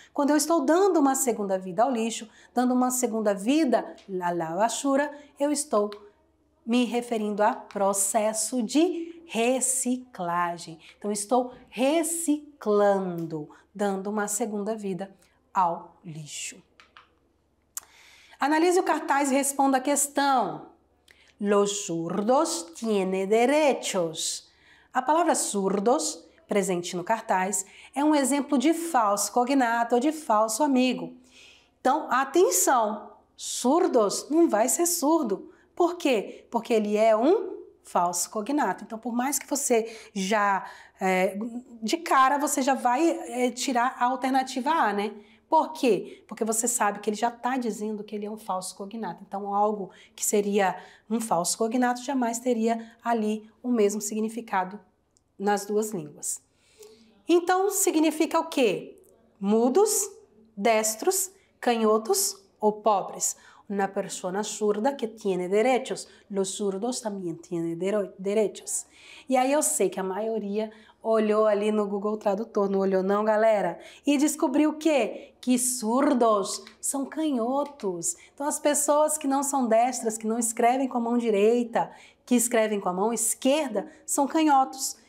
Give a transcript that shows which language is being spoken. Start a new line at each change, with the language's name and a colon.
Portuguese: Quando eu estou dando uma segunda vida ao lixo, dando uma segunda vida à basura, eu estou me referindo a processo de reciclagem. Então, estou reciclando, dando uma segunda vida ao lixo. Analise o cartaz e responda a questão.
Spanish: Los zurdos tienen derechos.
Portuguese: A palavra surdos, presente no cartaz, é um exemplo de falso cognato ou de falso amigo. Então, atenção, surdos não vai ser surdo. Por quê? Porque ele é um falso cognato. Então, por mais que você já, de cara, você já vai tirar a alternativa A, né? Por quê? Porque você sabe que ele já está dizendo que ele é um falso cognato. Então, algo que seria um falso cognato jamais teria ali o mesmo significado nas duas línguas. Então, significa o quê? Mudos, destros, canhotos ou pobres.
Spanish: Una persona surda que tiene derechos. Los zurdos también tienen derechos.
Portuguese: E aí eu sei que a maioria olhou ali no Google Tradutor, não olhou não, galera? E descobriu o quê? Que surdos são canhotos. Então, as pessoas que não são destras, que não escrevem com a mão direita, que escrevem com a mão esquerda, são canhotos.